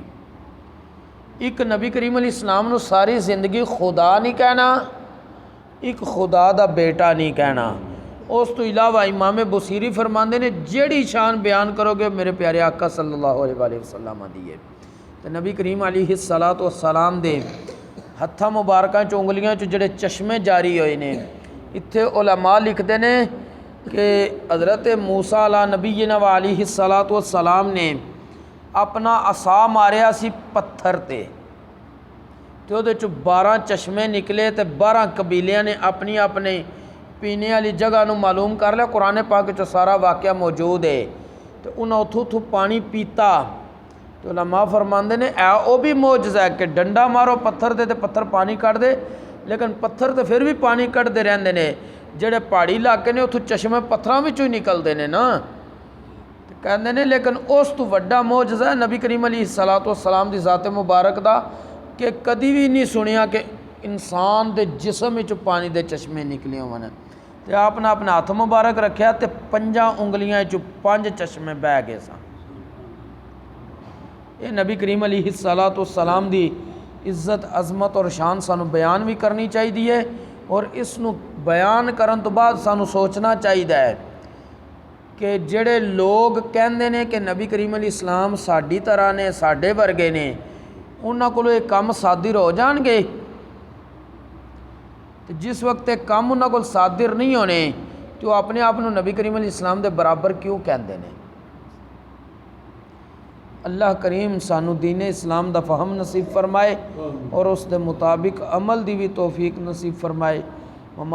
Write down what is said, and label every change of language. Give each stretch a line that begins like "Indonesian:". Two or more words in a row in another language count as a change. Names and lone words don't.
Punjabi: ایک نبی کریم
Arabic: علیہ السلام
Punjabi: نو ساری زندگی خدا نہیں کہنا، ایک خدا دا بیٹا نہیں کہنا، اس تو علاوہ امام بصیری فرماندے نے جیڑی شان بیان کرو گے میرے پیارے آقا
Arabic: صلی اللہ علیہ وآلہ وسلم
Punjabi: دی ہے۔ تو نبی کریم
Arabic: علیہ الصلاۃ والسلام
Punjabi: دے ہتھاں مبارکاں چ انگلیاں چ جڑے چشمے جاری ہوئے نے، اتھے علماء لکھتے نے کہ حضرت موسیٰ
Arabic: علیہ نبینا و علیہ الصلاۃ والسلام
Punjabi: نے اپنا عصا ماریا سی پتھر تے وہ 12 چشمے نکلے تے 12 قبیلیاں نے اپنی اپنی پینے والی جگہ نو معلوم کر لیا۔ قرآن پاک چ سارا واقعہ موجود ہے۔ تو انہاں اتھوں پانی پیتا تو علماء فرماندے نے او بھی معجزہ ہے کہ ڈنڈا مارو پتھر تے پتھر پانی کٹ دے، لیکن پتھر تے پھر بھی پانی کٹتے رہندے نے۔ جڑے پہاڑی علاقے نے اتھوں چشمے پتھراں وچوں ہی نکلدے نے نا، کہندے نے لیکن اس تو وڈا معجزہ ہے نبی کریم
Arabic: علیہ الصلاۃ والسلام
Punjabi: دی ذات مبارک دا کہ کدی بھی نہیں سنیا کہ انسان دے جسم وچ پانی دے چشمے نکلے ہون۔ تے آپ نے اپنا ہاتھ مبارک رکھیا تے 5 انگلیاں چ 5 چشمے بہ گئے سن۔ یہ نبی کریم
Arabic: علیہ الصلاۃ والسلام
Punjabi: دی عزت عظمت اور شان سانو بیان بھی کرنی چاہیے، اور اس نو بیان کرن تو بعد سانو سوچنا چاہیے کہ جڑے لوگ کہندے نے کہ نبی کریم
Arabic: علیہ السلام
Punjabi: ساڈی طرح نے ساڈے ورگے نے، انہاں کولوں یہ کم صادر ہو جان گے؟ جس وقت ایک کام انہاں کول صادر نہیں ہونے تو اپنے آپ نو نبی کریم
Arabic: علیہ السلام
Punjabi: دے برابر کیوں کہندے نے؟ اللہ کریم سانو دین اسلام دا فہم نصیب فرمائے اور اس دے مطابق عمل دی بھی توفیق نصیب فرمائے۔